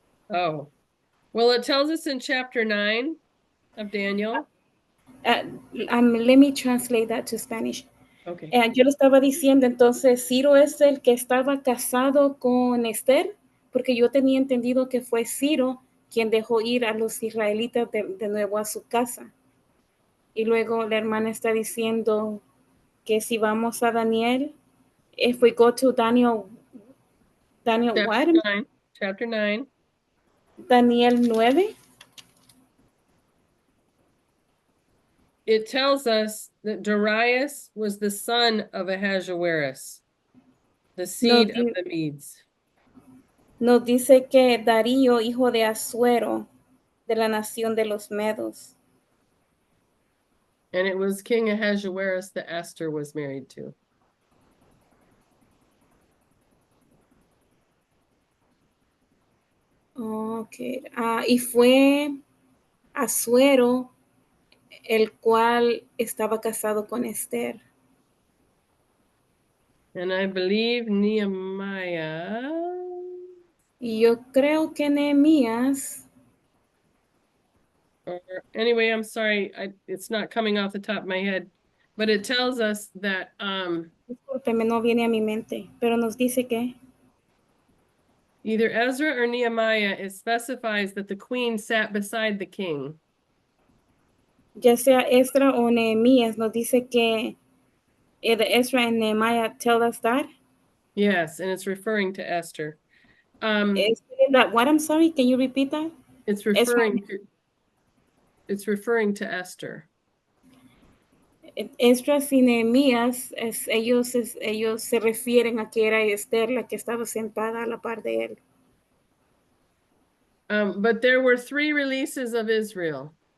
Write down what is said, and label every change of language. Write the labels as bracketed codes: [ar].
[en] Oh, well, it tells us in chapter 9 of Daniel. Let me translate that to Spanish. Okay. [es] Yo le estaba diciendo, entonces, Ciro es el que estaba casado con Esther, porque yo tenía entendido que fue Ciro quien dejó ir a los israelitas de nuevo a su casa. Y luego la hermana está diciendo que si vamos a Daniel, [en] if we go to Daniel what? Chapter 9. [es] Daniel 9. [en] It tells us that Darius was the son of Ahasuerus, the seed of the Medes. [es] Nos dice que Darío, hijo de Asuero, de la nación de los Medos. [en] And it was King Ahasuerus that Esther was married to. Okay. [es] Y fue Asuero el cual estaba casado con Esther. [en] And I believe Nehemiah. [es] Y yo creo que Nehemías. [en] Or anyway, I'm sorry, it's not coming off the top of my head, but it tells us that [es] Discúlpeme, no viene a mi mente, pero nos dice que [en] either Ezra or Nehemiah, it specifies that the queen sat beside the king. [es] ya sea Esdras o Nehemías, nos dice que [en] either Ezra and Nehemiah tell us that. Yes, and it's referring to Esther. What? I'm sorry, can you repeat that? It's referring to Esther. [es] Esdras y Nehemías, ellos se refieren a que era Esther la que estaba sentada a la par de él. [en] But there were 3 releases of Israel.